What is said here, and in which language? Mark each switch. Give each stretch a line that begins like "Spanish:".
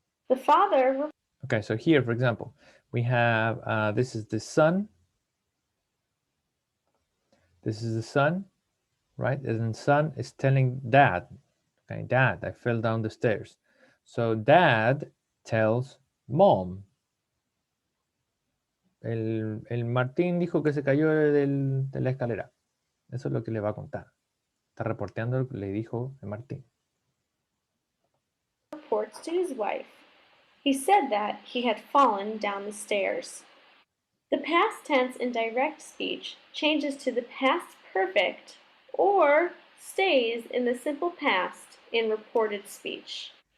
English: replies, Okay, so here, for example, we have, this is the son. This is the son, right? And son is telling dad, okay, dad, I fell down the stairs. So dad tells mom.
Spanish: El Martín dijo que se cayó de la escalera. Eso es lo que le va a contar. Está reporteando lo que le dijo el Martín.
English: reports to his wife. He said that he had fallen down the stairs. The past tense in direct speech changes to the past perfect or stays in the simple past in reported speech.